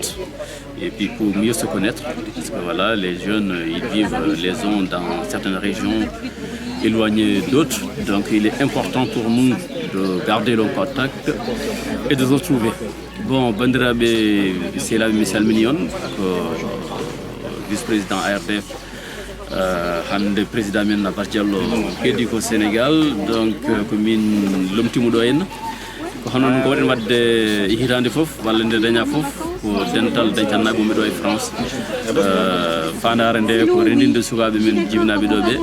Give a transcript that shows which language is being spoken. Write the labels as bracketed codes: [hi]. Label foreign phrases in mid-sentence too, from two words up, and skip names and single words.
[fr] Et puis pour mieux se connaître, parce que voilà, les jeunes, ils vivent les uns dans certaines régions éloignées d'autres. Donc il est important pour nous de garder le contact et de se retrouver. Bon, Bandirabe, c'est là Michel Mignon, vice-président ARDF, [ff] hande président men Abass Diallo keddi ko Sénégal, donc ko min lomtimuɗo en ko hono ko waɗen wadde hitande fof walla nde daña fof ko dental dañcannaɓe ɗo e France fandare nde ko rendinde sukaɓe men jibinaɓe ɗo ɓe